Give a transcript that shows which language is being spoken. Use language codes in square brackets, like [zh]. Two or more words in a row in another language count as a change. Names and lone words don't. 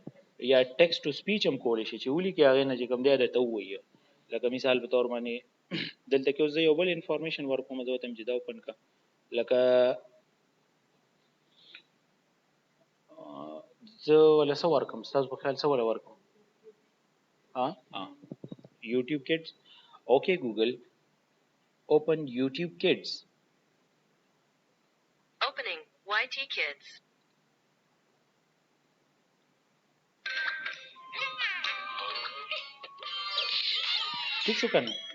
[ps] یا [en] text to speech [ps] هم کولی شي چې ولي کې هغه نه چې کوم دی ته وایي. لکه مثال په تور باندې دلته کې زه یو بل انفارمیشن ورکوم زه وته چې دا اوپن کا لکه زه ولا څه ورکوم تاسو په خیال څه ولا ورکوم. YouTube Kids. [en] Okay Google open YouTube Kids. Opening YT Kids. [ps] ٹھیک شو کنه.